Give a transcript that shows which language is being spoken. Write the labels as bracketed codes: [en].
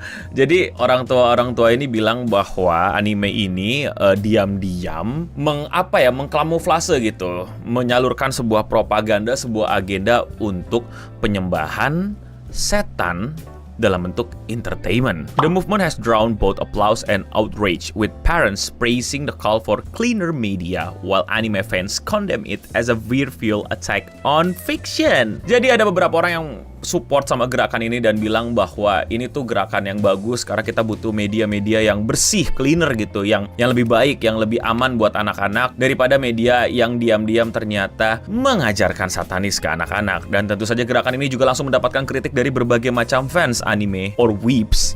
[id] Jadi orang tua ini bilang bahwa anime ini diam-diam mengkamuflase gitu, menyalurkan sebuah propaganda, sebuah agenda untuk penyembahan setan dalam bentuk entertainment. [en] The movement has drawn both applause and outrage, with parents praising the call for cleaner media, while anime fans condemn it as a virtual attack on fiction. [id] Jadi ada beberapa orang yang support sama gerakan ini dan bilang bahwa ini tuh gerakan yang bagus karena kita butuh media-media yang bersih, cleaner gitu, yang lebih baik, yang lebih aman buat anak-anak daripada media yang diam-diam ternyata mengajarkan satanis ke anak-anak. Dan tentu saja gerakan ini juga langsung mendapatkan kritik dari berbagai macam fans anime or weebs.